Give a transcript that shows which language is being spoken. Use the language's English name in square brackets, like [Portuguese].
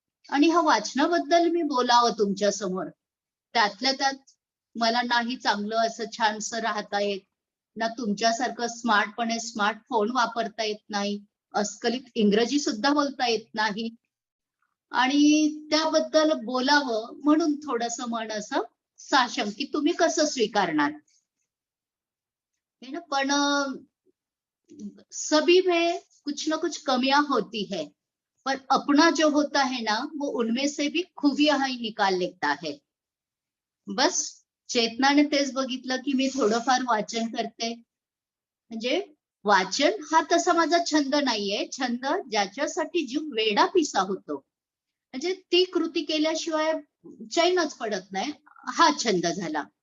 [Marathi] आणि ह्या वाचनाबद्दल मी बोलावं तुमच्या समोर. त्यातल्या त्यात मला नाही चांगलं असं छानसं राहता येत, ना तुमच्यासारखं स्मार्टपणे स्मार्टफोन वापरता येत नाही, अस्खलित इंग्रजी सुद्धा बोलता येत नाही. आणि त्याबद्दल बोलावं म्हणून थोडस मन असं साशंक की तुम्ही कसं स्वीकारणार. [Hindi] पण सभी में कुछ ना कुछ कमियां होती है, पर अपना जो होता है ना, वो उनमें से भी खूबियां ही निकाल लेता है. [Marathi] बस चेतनाने तेच बघितलं की मी थोडंफार वाचन करते. म्हणजे वाचन हा तसा माझा छंद नाहीये. छंद ज्याच्यासाठी जीव वेडा पिसा होतो, म्हणजे ती कृती केल्याशिवाय चैनच पडत नाही, हा छंद झाला.